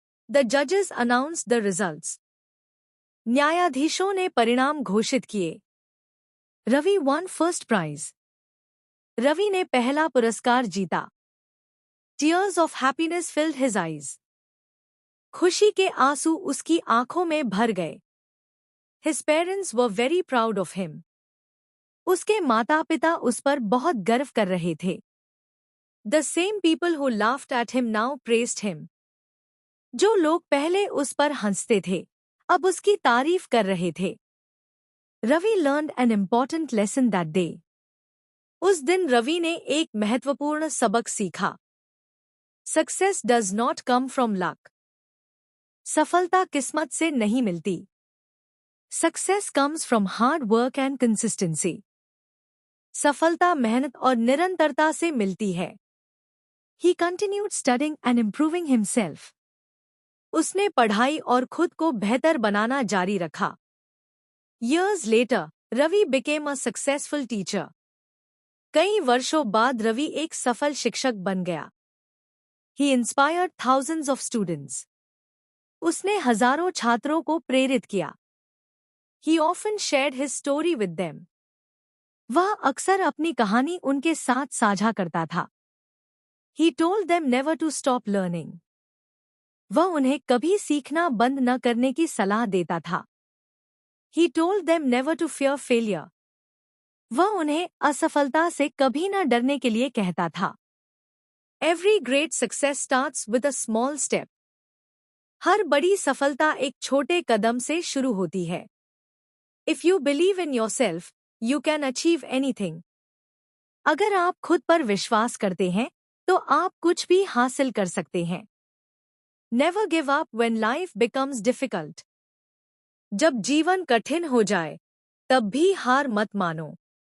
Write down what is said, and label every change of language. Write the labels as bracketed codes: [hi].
[en] The judges announced the results. [hi] न्यायाधीशों ने परिणाम घोषित किए। [en] Ravi won first prize. [hi] Ravi ने पहला पुरस्कार जीता। [en] Tears of happiness filled his eyes. [hi] खुशी के आंसू उसकी आंखों में भर गए। [en] His parents were very proud of him. [hi] उसके माता-पिता उस पर बहुत गर्व कर रहे थे। [en] The same people who laughed at him now praised him. [hi] जो लोग पहले उस पर हंसते थे, अब उसकी तारीफ कर रहे थे। [en] Ravi learned an important lesson that day. [hi] उस दिन रवि ने एक महत्वपूर्ण सबक सीखा। [en] Success does not come from luck. [hi] सफलता किस्मत से नहीं मिलती। [en] Success comes from hard work and consistency. [hi] सफलता मेहनत और निरंतरता से मिलती है। [en] He continued studying and improving himself. [hi] उसने पढ़ाई और खुद को बेहतर बनाना जारी रखा। [en] Years later, Ravi became a successful teacher. [hi] कई वर्षों बाद रवि एक सफल शिक्षक बन गया। [en] He inspired thousands of students. [hi] उसने हजारों छात्रों को प्रेरित किया। [en] He often shared his story with them. [hi] वह अक्सर अपनी कहानी उनके साथ साझा करता था। [en] He told them never to stop learning. [hi] वह उन्हें कभी सीखना बंद न करने की सलाह देता था। [en] He told them never to fear failure. [hi] वह उन्हें असफलता से कभी न डरने के लिए कहता था। [en] Every great success starts with a small step. [hi] हर बड़ी सफलता एक छोटे कदम से शुरू होती है। [en] If you believe in yourself, you can achieve anything. [hi] अगर आप खुद पर विश्वास करते हैं, तो आप कुछ भी हासिल कर सकते हैं। [en] Never give up when life becomes difficult. [hi] जब जीवन कठिन हो जाए, तब भी हार मत मानो।